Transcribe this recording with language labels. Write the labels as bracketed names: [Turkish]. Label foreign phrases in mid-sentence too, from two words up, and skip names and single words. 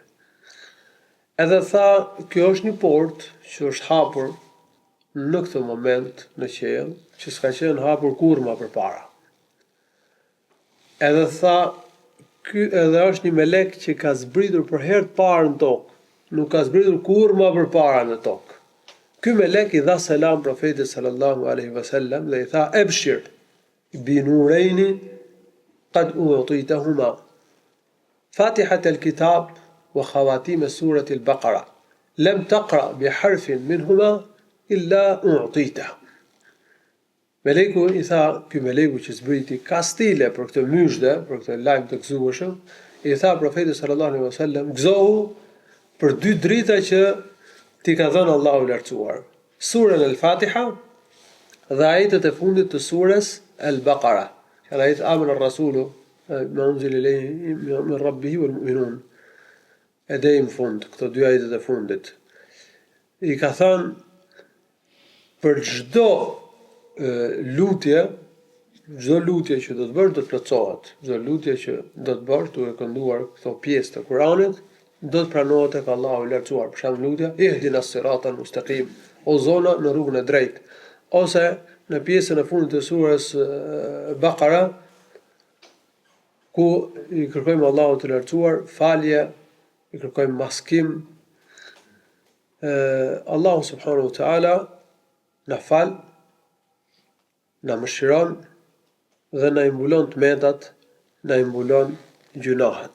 [Albanian] Edhe tha, kjo është një portë që është hapur në këtë moment në qiell, që s'ka qenë hapur kurrë më përpara. Edhe tha, ky edhe është një melek që ka zbritur për herë të parë në tokë, nuk ka zbritur kurrë më përpara në tokë. Ky melek i dha selam profetit [Arabic] صلى الله عليه وسلم [Albanian] dhe i tha: [Arabic] "أبشر بنورين قد أوتيتهما فاتحة الكتاب وخواتيم سورة البقرة. لم تقرأ بحرف منهما إلا أوتيته." [Albanian] Meleku i tha, ky meleku që zbriti ka stile për këtë myshde, për këtë lajm të gëzueshëm, i tha profetit [Arabic] صلى الله عليه وسلم: [Albanian] "Gëzohu për 2 drita që ti ka dhënë Allahu i lartësuar. Surën al-Fatiha dhe ajetet e fundit të surës al-Baqara." Që ajet [Arabic] آمن الرسول ما أنزل إليه من ربه والمؤمنون. [Albanian] E deri në fund, këto 2 ajetet e fundit. I ka thënë për çdo lutje që do të bësh do të plotësohet. Çdo lutje që do të bësh duke kënduar këto pjesë të Kuranit do të pranohet tek Allahu i lartësuar. Për shembull lutja [Arabic] اهدنا الصراط المستقيم, [Albanian] o zona në rrugën e drejtë. Ose në pjesën e fundit të surës Baqara ku i kërkojmë Allahut të lartësuar falje, i kërkojmë maskim. Allahu [Arabic] سبحانه وتعالى [Albanian] na fal, na mëshiron dhe na imbulon të metat, na imbulon gjunahet.